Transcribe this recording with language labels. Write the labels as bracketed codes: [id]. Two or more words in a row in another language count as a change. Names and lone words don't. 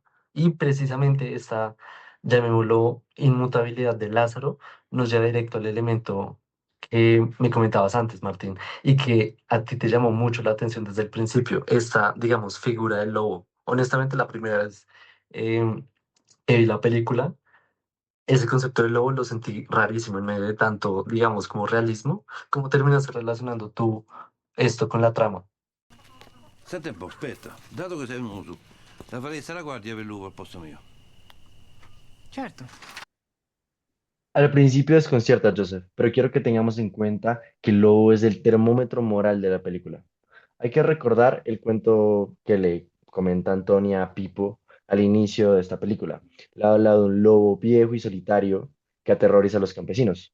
[es] Y precisamente esta, llamémoslo, inmutabilidad de Lázaro nos lleva directo al elemento que me comentabas antes, Martín, y que a ti te llamó mucho la atención desde el principio, esta, digamos, figura del lobo. Honestamente, la primera vez eh, que vi la película, ese concepto del lobo lo sentí rarísimo en medio de tanto, digamos, como realismo. ¿Cómo terminas relacionando tú esto con la trama? [it] Senti un po', aspetta. Dato che sei venuto tu, la faresti la guardia per lupo al posto mio. Certo. [es] Al principio desconcierta, Joseph, pero quiero que tengamos en cuenta que el lobo es el termómetro moral de la película. Hay que recordar el cuento que le comenta Antonia a Pipo al inicio de esta película. Le habla de un lobo viejo y solitario que aterroriza a los campesinos.